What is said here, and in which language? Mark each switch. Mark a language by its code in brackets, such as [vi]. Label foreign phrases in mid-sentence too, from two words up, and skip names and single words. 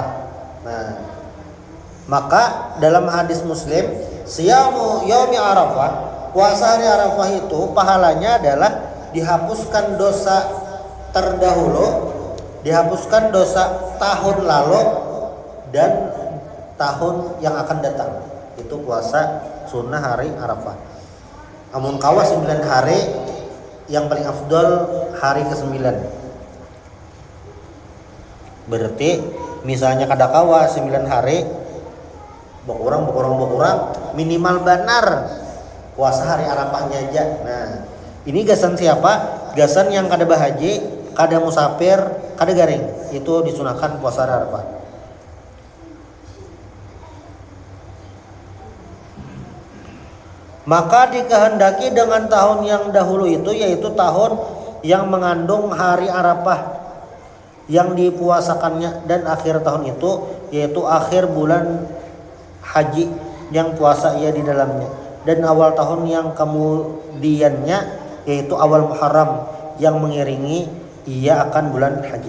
[id] Nah, maka dalam hadis Muslim, [ar] صيام يوم عرفة, [id] puasa hari Arafah itu pahalanya adalah dihapuskan dosa terdahulu, dihapuskan dosa tahun lalu dan tahun yang akan datang. Itu puasa sunnah hari Arafah. [bjn] Amun kawa [id] 9 hari, yang paling afdol hari ke-9. Berarti misalnya [bjn] kada kawa [id] 9 hari, berkurang minimal benar puasa hari Arafahnya aja. Nah, ini gasan siapa? [bjn] Gasan yang kada bahaji, kada musafir, kada garing. [id] Itu disunahkan puasa hari Arafah. [ms] Maka dikehendaki dengan tahun yang dahulu itu, yaitu tahun yang mengandung hari Arafah yang dipuasakannya, dan akhir tahun itu yaitu akhir bulan haji yang puasa ia di dalamnya, dan awal tahun yang kemudiannya yaitu awal Muharram yang mengiringi ia akan bulan haji.